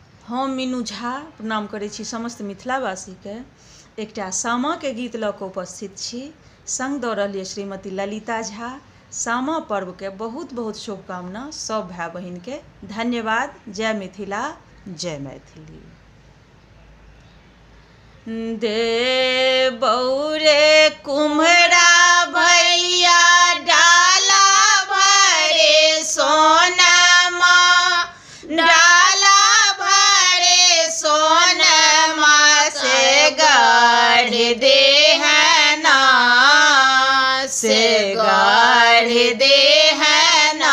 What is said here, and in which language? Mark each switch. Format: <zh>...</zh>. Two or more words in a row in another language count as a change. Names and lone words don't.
<mai>हम मीनू झा प्रणाम करै छी समस्त मिथिलावासीके। एकटा सामाके गीत लऽ कऽ उपस्थित छी। संग दऽ रहल श्रीमती ललिता झा। सामा पर्वके बहुत बहुत शुभकामना सब भाई बहिनके। धन्यवाद। जय मिथिला, जय मैथिली। दे बौरे कुम्हरा भैया डाला भरे सोनमा, डाला भरे सोनमा से गढ़ देहना, से गढ़ देहना।</mai>